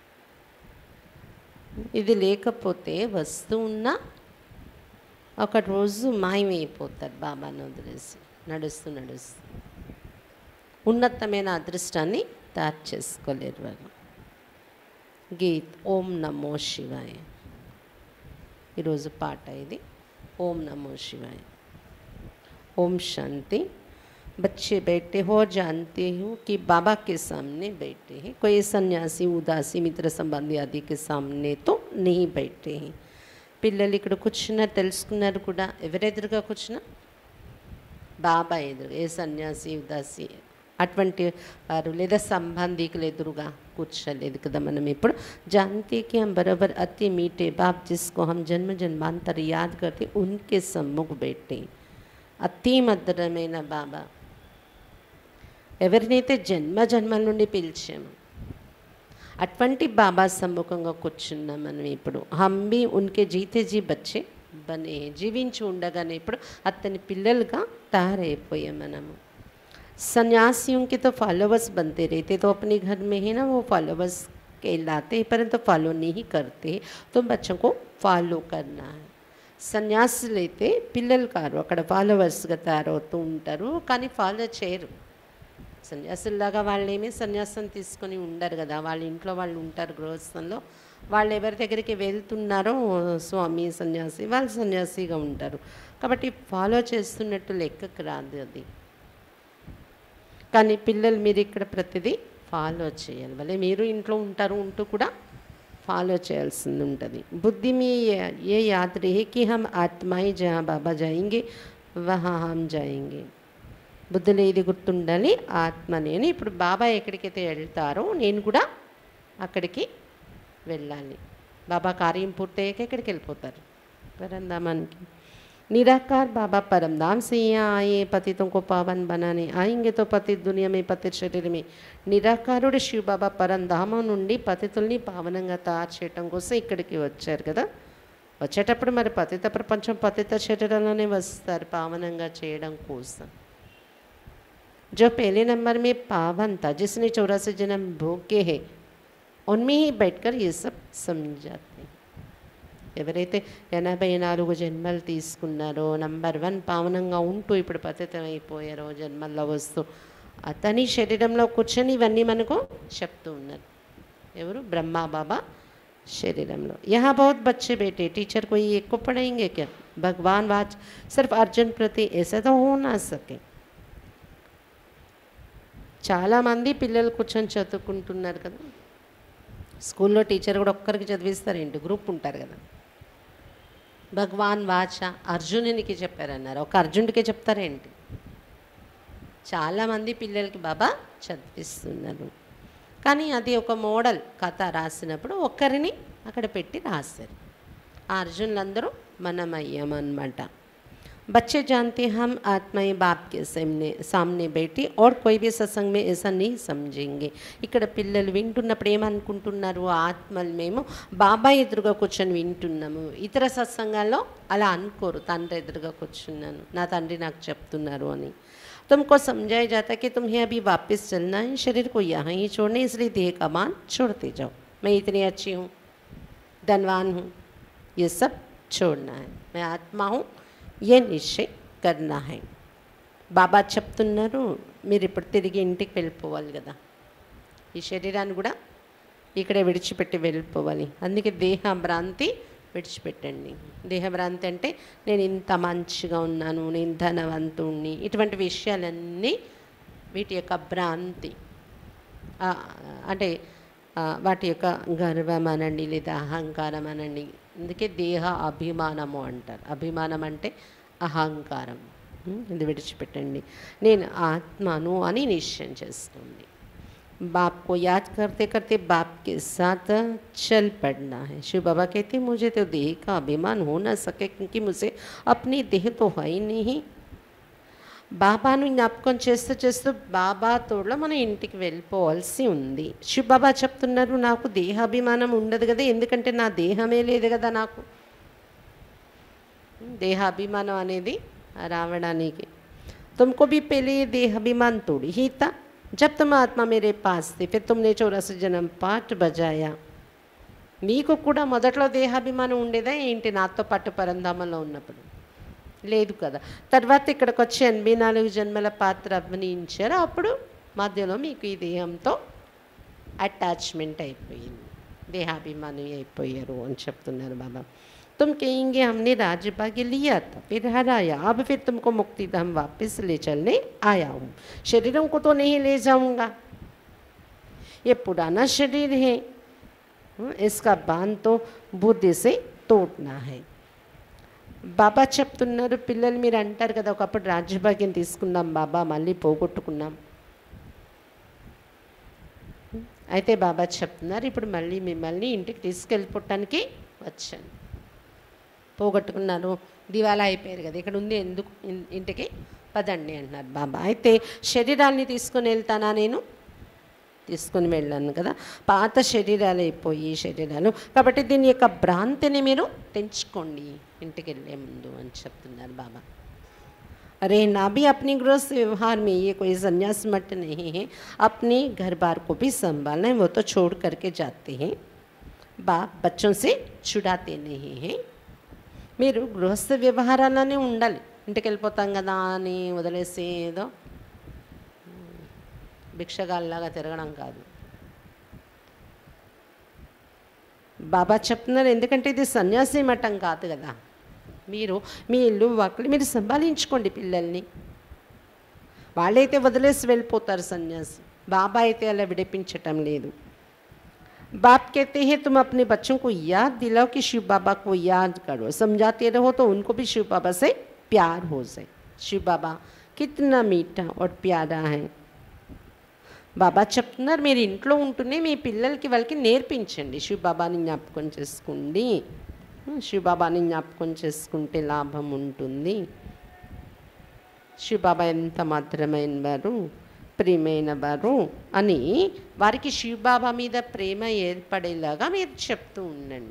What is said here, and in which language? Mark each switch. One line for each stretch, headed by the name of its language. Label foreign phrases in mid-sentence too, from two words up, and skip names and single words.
Telugu: ఇది లేకపోతే వస్తూ ఉన్నా ఒక రోజు మాయమైపోతారు బాబాను వదిలేసి నడుస్తూ నడుస్తూ. ఉన్నతమైన అదృష్టాన్ని తయారు చేసుకోలేరు వాళ్ళు. గీత్ ఓం నమో శివాయ. ఈరోజు పాట ఇది ఓం నమో శివాయ.
Hindi: ओम शांति. बच्चे बैठे हो और जानते हो कि बाबा के सामने बैठे हैं, कोई सन्यासी उदासी मित्र संबंधी आदि के सामने तो नहीं बैठे हैं.
Telugu: పిల్లలు ఇక్కడ కూర్చున్నా తెలుసుకున్నారు కూడా, ఎవరెదురుగా కూర్చున్నా బాబా ఎదురు. ఏ సన్యాసి ఉదాసి అటువంటి వారు లేదా సంబంధికులు ఎదురుగా కూర్చోలేదు కదా. మనం ఇప్పుడు
Hindi: जानते कि हम बराबर अति मीठे बाप जिसको हम जन्म जन्मांतर याद करते उनके सम्मुख बैठे.
Telugu: అతి మధురమైన బాబా ఎవరినైతే జన్మ జన్మల నుండి పిలిచాము అటువంటి బాబా సమ్ముఖంగా కూర్చున్నాం మనం ఇప్పుడు.
Hindi: हम भी उनके जीते जी बच्चे बने,
Telugu: జీవించి ఉండగానే ఇప్పుడు అతని పిల్లలుగా తయారైపోయాం మనము.
Hindi: सन्यासियों के तो फॉलोवर्स बनते रहते, तो अपने घर में ही ना वो फॉलोवर्स कहलाते हैं, परंतु फॉलो नहीं करते, तो बच्चों को फॉलो करना है.
Telugu: సన్యాసులు అయితే పిల్లలు కారు, అక్కడ ఫాలోవర్స్గా తయారవుతూ ఉంటారు, కానీ ఫాలో చేయరు. సన్యాసుల్లాగా వాళ్ళేమీ సన్యాసం తీసుకొని ఉండరు కదా, వాళ్ళ ఇంట్లో వాళ్ళు ఉంటారు గృహస్థంలో. వాళ్ళు ఎవరి దగ్గరికి వెళ్తున్నారో స్వామి సన్యాసి, వాళ్ళు సన్యాసిగా ఉంటారు. కాబట్టి ఫాలో చేస్తున్నట్టు లెక్కకు రాదు అది. కానీ పిల్లలు మీరు ఇక్కడ ప్రతిదీ ఫాలో చేయాలి. భలే మీరు ఇంట్లో ఉంటారు, ఉంటూ కూడా फॉलो చేయాల్సింది ఉంటుంది.
Hindi: बुद्धि में ये याद रहे कि हम आत्माएं जहाँ बाबा जाएंगे वहाँ हम जाएंगे.
Telugu: బుద్ధిలో ఇది గుర్తుండాలి, ఆత్మనేని ఇప్పుడు బాబా ఎక్కడికైతే వెళ్తారో నేను కూడా అక్కడికి వెళ్ళాలి. బాబా కార్యం పూర్తయ్యాక ఎక్కడికి వెళ్ళిపోతారు, పరంధామానికి.
Hindi: निराकार बाबा परमधाम से यहाँ आए, पतितों को पावन बनाने आएंगे, तो पतित दुनिया में पतित शरीर में
Telugu: నిరాకారుడు శివ బాబా పరంధామం నుండి పతితుల్ని పావనంగా తయారు చేయటం కోసం ఇక్కడికి వచ్చారు కదా. వచ్చేటప్పుడు మరి పతిత ప్రపంచం పతిత శరీరంలోనే వస్తారు పావనంగా చేయడం కోసం.
Hindi: जो पहले नंबर में पावन था, जिसने 84 जन्म भोगे है, उनमें ही बैठकर ये सब समझाते हैं.
Telugu: ఎవరైతే 84 జన్మలు తీసుకున్నారో, నంబర్ 1 పావనంగా ఉంటూ ఇప్పుడు పతితం అయిపోయారో జన్మల్లో వస్తూ, అతని శరీరంలో కూర్చొని ఇవన్నీ మనకు చెప్తూ ఉన్నారు. ఎవరు? బ్రహ్మా బాబా శరీరంలో.
Hindi: यहाँ बहुत बच्चे बैठे, टीचर कोई एक को पढ़ाएंगे क्या? भगवान वाच सिर्फ अर्जुन प्रति ऐसा तो हो ना सके.
Telugu: చాలామంది పిల్లలు కూర్చొని చదువుకుంటున్నారు కదా. స్కూల్లో టీచర్ కూడా ఒక్కరికి చదివిస్తారేంటి, గ్రూప్ ఉంటారు కదా. భగవాన్ వాచ అర్జునునికి చెప్పారన్నారు, ఒక అర్జునుడికే చెప్తారేంటి? చాలామంది పిల్లలకి బాబా చదివిస్తున్నారు. కానీ అది ఒక మోడల్ కథ రాసినప్పుడు ఒక్కరిని అక్కడ పెట్టి రాశారు. ఆ అర్జునులందరూ మనమయ్యామన్నమాట.
Hindi: बच्चे जानते हम आत्माएं बाप के सामने बैठी और कोई भी सत्संग में ऐसा नहीं समझेंगे.
Telugu: ఇక్కడ పిల్లలు వింటున్నప్పుడు ఏమనుకుంటున్నారు, ఆత్మలు మేము బాబా ఎదురుగా కూర్చొని వింటున్నాము. ఇతర సత్సంగాల్లో అలా అనుకోరు, తండ్రి ఎదురుగా కూర్చున్నాను, నా తండ్రి నాకు చెప్తున్నారు అని.
Hindi: तुमको समझाया जाता कि तुम्हें अभी वापस चलना है, शरीर को यहाँ ही छोड़ना है, इसलिए देह का मान छोड़ते जाओ. मैं इतनी अच्छी हूँ, धनवान हूँ, ये सब छोड़ना है. मैं आत्मा हूँ, ये निश्चय करना है.
Telugu: బాబా చెప్తున్నారు మీరు ఇప్పుడు తిరిగి ఇంటికి వెళ్ళిపోవాలి కదా, ఈ శరీరాన్ని కూడా ఇక్కడే విడిచిపెట్టి వెళ్ళిపోవాలి. అందుకే దేహ భ్రాంతి విడిచిపెట్టండి. దేహభ్రాంతి అంటే నేను ఇంత మంచిగా ఉన్నాను, నేను ధనవంతుణ్ణి, ఇటువంటి విషయాలన్నీ వీటి యొక్క భ్రాంతి. అంటే వాటి యొక్క గర్వం అనండి లేదా అహంకారం అనండి. అందుకే దేహ అభిమానము అంటారు. అభిమానం అంటే అహంకారం. ఇది విడిచిపెట్టండి. నేను ఆత్మను అని నిశ్చయం చేసుకోండి.
Hindi: बाप को याद करते करते बाप के साथ चल पड़ना है. शिव बाबा कहते मुझे तो देह का अभिमान हो ना सके क्योंकि मुझे अपनी देह तो है ही नहीं.
Telugu: బాబాను జ్ఞాపకం చేస్తూ చేస్తూ బాబాతోలో మనం ఇంటికి వెళ్ళిపోవాల్సి ఉంది. శివ బాబా చెప్తున్నారు నాకు దేహాభిమానం ఉండదు కదా, ఎందుకంటే నా దేహమే లేదు కదా. నాకు దేహాభిమానం అనేది రావడానికి
Hindi: तुमको भी पहले ये देहाभिमान तोड़ी ही था जब तुम आत्मा मेरे पास थी, फिर तुमने 84 जन्म पाठ बजाया.
Telugu: మీకు కూడా మొదట్లో దేహాభిమానం ఉండేదా ఏంటి నాతో పాటు పరంధామంలో ఉన్నప్పుడు? లేదు కదా. తర్వాత ఇక్కడికి వచ్చి 84 జన్మల పాత్ర అభినయించారు. అప్పుడు మధ్యలో మీకు ఈ దేహంతో అటాచ్మెంట్ అయిపోయింది, దేహాభిమాని అయిపోయారు అని చెప్తున్నారు బాబా.
Hindi: तुम कहेंगे हमने राज्य भाग्य लिया था फिर हराया, अब फिर तुमको मुक्ति धाम वापस ले चलने आया हूँ. शरीरों को तो नहीं ले जाऊँगा, ये पुराना शरीर है, इसका बांध तो बुद्धि से तोड़ना है.
Telugu: బాబా చెప్తున్నారు పిల్లలు మీరు అంటారు కదా ఒకప్పుడు రాజ్యభాగ్యం తీసుకున్నాం బాబా మళ్ళీ పోగొట్టుకున్నాం. అయితే బాబా చెప్తున్నారు ఇప్పుడు మళ్ళీ మిమ్మల్ని ఇంటికి తీసుకెళ్ళిపోవటానికి వచ్చాను. పోగొట్టుకున్నారు, దివాలా అయిపోయారు కదా, ఇక్కడ ఉంది ఎందుకు ఇంటికి పదండి అంటున్నారు బాబా. అయితే శరీరాన్ని తీసుకొని వెళ్తానా నేను? తీసుకొని వెళ్ళాను కదా, పాత శరీరాలు అయిపోయి శరీరాలు, కాబట్టి దీని యొక్క భ్రాంతిని మీరు తెంచుకోండి ఇంటికి వెళ్ళే ముందు అని చెప్తున్నారు బాబా.
Hindi: अरे ना भी अपनी गृहस्थ व्यवहार में ये कोई संन्यास मठ नहीं है, अपने घर बार को भी संभालना है, वो तो छोड़ करके जाते हैं. बाप बच्चों से छुड़ाते नहीं हैं.
Telugu: మీరు గృహస్థ వ్యవహారాలనే ఉండాలి, ఇంటికి వెళ్ళిపోతాం కదా అని వదిలేసి ఏదో భిక్షగాల్లాగా తిరగడం కాదు. బాబా చెప్తున్నారు ఎందుకంటే ఇది సన్యాసి మఠం కాదు కదా. మీరు మీ ఇల్లు వాకిలి మీరు సంభాలించుకోండి పిల్లల్ని. వాళ్ళైతే వదిలేసి వెళ్ళిపోతారు సన్యాసి, బాబా అయితే అలా విడిపించటం లేదు.
Hindi: बाप कहते हैं तुम अपने बच्चों को याद दिलाओ कि शिव बाबा को याद करो, समझाते रहो तो उनको भी शिव बाबा से प्यार हो जाए. शिव बाबा कितना मीठा और प्यारा है.
Telugu: బాబా చెప్తున్నారు మీరు ఇంట్లో ఉంటూనే మీ పిల్లలకి వాళ్ళకి నేర్పించండి, శివ బాబాని జ్ఞాపకం చేసుకోండి, శివ బాబాని జ్ఞాపకం చేసుకుంటే లాభం ఉంటుంది. శివ బాబా ఎంత మాత్రమైన వారు, ప్రియమైన వారు అని వారికి శివబాబా మీద ప్రేమ ఏర్పడేలాగా మీరు చెప్తూ ఉండండి.